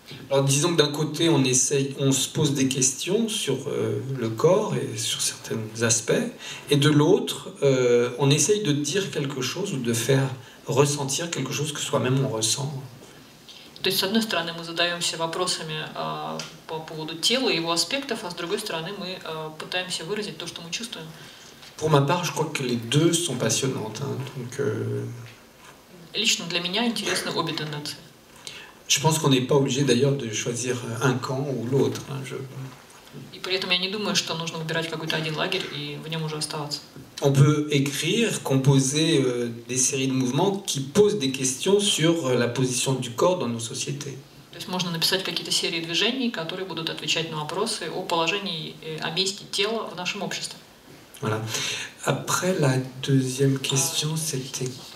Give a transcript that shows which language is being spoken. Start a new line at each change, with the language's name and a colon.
French: Alors disons que d'un côté, on se pose des questions sur le corps et sur certains aspects, et de l'autre, on essaye de dire quelque chose ou de faire ressentir quelque chose que soi-même on ressent.
Russian: То есть, с одной стороны, мы задаемся вопросами по поводу тела и его аспектов, а с другой стороны, мы пытаемся выразить то, что мы чувствуем.
French: Pour ma part, je crois que les deux sont passionnantes. Hein, donc,
Russian: Лично для меня интересны обе тенденции.
French: je pense qu'on n'est pas obligé d'ailleurs de choisir un camp ou l'autre. Hein,
Russian: И при этом я не думаю, что нужно выбирать какой-то один лагерь и в нем уже оставаться.
French: On peut écrire, composer des séries de mouvements qui posent des questions sur la position du corps dans nos sociétés.
Russian: То есть можно написать какие-то серии движений, которые будут отвечать на вопросы о положении, о месте тела в нашем обществе.
French: Voilà. Après, la deuxième question, c'était...